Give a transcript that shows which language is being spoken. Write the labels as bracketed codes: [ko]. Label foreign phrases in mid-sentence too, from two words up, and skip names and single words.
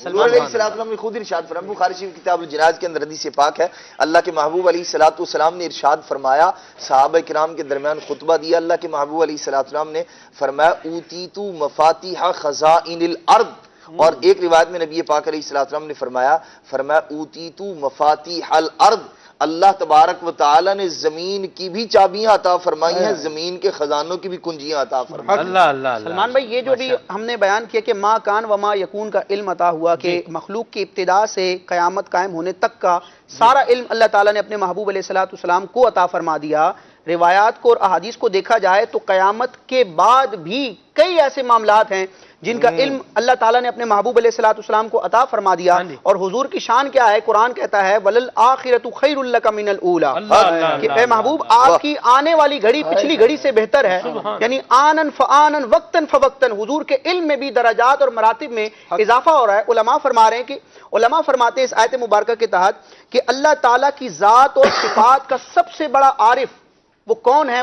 [ur] حضور [ar] علیہ السلام [ur] نے خود ارشاد فرمایا، بخاری شریف کتاب الجناز کے اندر حدیث پاک ہے، اللہ کے محبوب [ar] علیہ السلام [ur] نے ارشاد فرمایا، صحابہ کرام کے درمیان خطبہ دیا، اللہ کے محبوب [ar] علیہ السلام [ur] نے فرمایا [ar] اوتیتو مفاتیح خزائن الارض، [ur] اور ایک روایت میں نبی پاک [ar] علیہ السلام [ur] نے فرمایا [ar] اوتیتو مفاتیح الارض، اللہ تبارک و تعالی [ur] نے زمین کی بھی چابیاں عطا فرمائی ہیں، زمین کے خزانوں کی بھی کنجیاں عطا فرمائی ہیں۔ اللہ سلمان بھائی، یہ جو بھی ہم نے بیان کیا کہ [ar] ما کان و ما یکون [ur] کا علم عطا ہوا کہ مخلوق کی ابتدا سے قیامت قائم ہونے تک کا سارا علم اللہ تعالیٰ نے اپنے محبوب [ar] علیہ السلام [ur] کو عطا فرما دیا۔ روایات کو اور احادیث کو دیکھا جائے تو قیامت کے بعد بھی کئی ایسے معاملات ہیں جن کا علم اللہ تعالیٰ نے اپنے محبوب [ar] علیہ السلام [ur] کو عطا فرما دیا، اور حضور کی شان کیا ہے؟ قرآن کہتا ہے [ar] وَلَلْآخِرَةُ خَيْرٌ لَكَ مِنَ الْأُولَىٰ، [ur] کہ اے محبوب آپ کی آنے والی گھڑی پچھلی گھڑی سے بہتر ہے، یعنی [ar] آنن فآنن [ur] وقتاً فوقتاً حضور کے علم میں بھی درجات اور مراتب میں اضافہ ہو رہا ہے۔ علماء فرما رہے ہیں کہ علماء فرماتے ہیں اس آیت مبارکہ کے تحت کہ اللہ تعالیٰ کی ذات اور صفات کا سب سے بڑا عارف وہ کون ہے؟